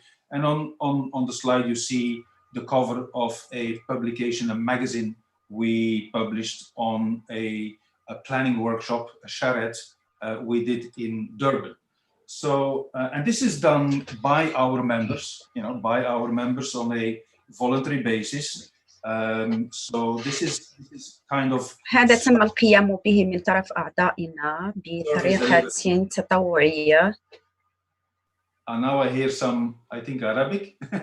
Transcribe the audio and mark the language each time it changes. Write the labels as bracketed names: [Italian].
[English] And on the slide, you see the cover of a publication, a magazine we published on a planning workshop, a charrette we did in Durban. So, and this is done by our members, on a voluntary basis. So this is kind of [Arabic] هذا تم القيام به من طرف أعضائنا بطريقة تطوعية. [English] And now I hear some, I think, Arabic.